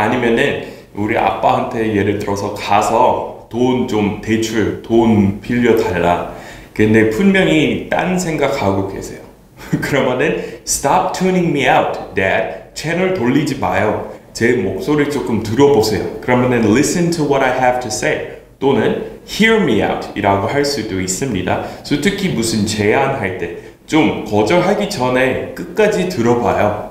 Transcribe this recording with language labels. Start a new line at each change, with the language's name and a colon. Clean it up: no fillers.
Korean: 아니면은 우리 아빠한테 예를 들어서 가서 돈 좀 대출 돈 빌려달라. 근데 분명히 딴 생각하고 계세요. 그러면은
English: Stop tuning me out, Dad.
Korean: 채널 돌리지 마요. 제 목소리 조금 들어보세요. 그러면은
English: Listen to what I have to say.
Korean: 또는
English: Hear me out
Korean: 이라고 할 수도 있습니다. 그래서 특히 무슨 제안할 때 좀 거절하기 전에 끝까지 들어봐요.